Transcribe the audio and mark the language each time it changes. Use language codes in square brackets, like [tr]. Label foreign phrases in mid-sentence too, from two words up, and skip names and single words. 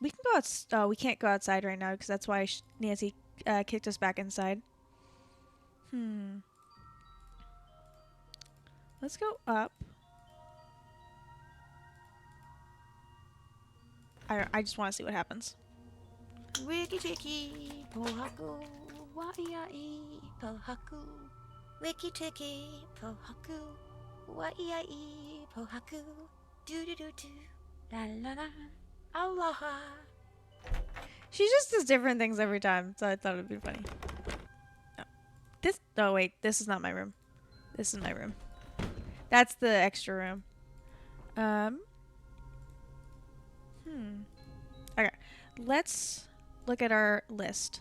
[en] We can go out. Oh, we can't go outside right now because that's why Nancy kicked us back inside. Let's go up. I just want to see what happens. [haw] Wiki tiki pohaku waiai pohaku. Wiki tiki pohaku waiai pohaku. Do do do do. La la la. [en] Aloha. She just does different things every time, so I thought it'd be funny. Oh wait, this is not my room. This is my room. That's the extra room. Okay, let's look at our list.